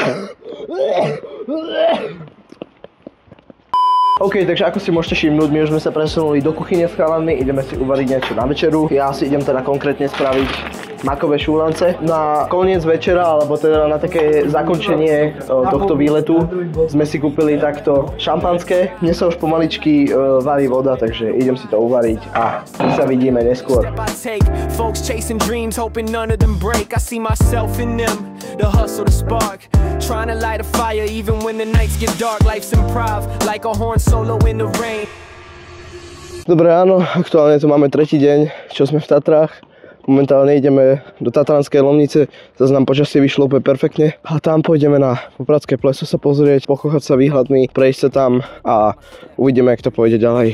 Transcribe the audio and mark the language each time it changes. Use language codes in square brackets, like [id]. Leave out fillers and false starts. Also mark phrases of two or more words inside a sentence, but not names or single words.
[sk] OK, takže ako si môžete všimnúť, my už sme sa presunuli do kuchyne s chalami, ideme si uvariť niečo na večeru. Ja si idem teda konkrétne spraviť makové šúlance. Na koniec večera, alebo teda na také zakončenie tohto výletu sme si kúpili takto šampanské. Mne sa už pomaličky varí voda, takže idem si to uvariť a my sa vidíme neskôr. [en] Folks chasing dreams, hoping none of them break. I see myself in them, the hustle, the spark. Trying to light a fire even when the nights get dark. Life's improv, like a horn solo in the rain. [sk] Dobre ráno, aktuálne tu máme tretí deň, čo sme v Tatrách. Momentálne ideme do Tatranskej Lomnice, zase nám počasie vyšlo úplne perfektne. A tam pôjdeme na Popradské pleso sa pozrieť, pokochať sa výhľadmi, prejsť sa tam a uvidíme, jak to pôjde ďalej.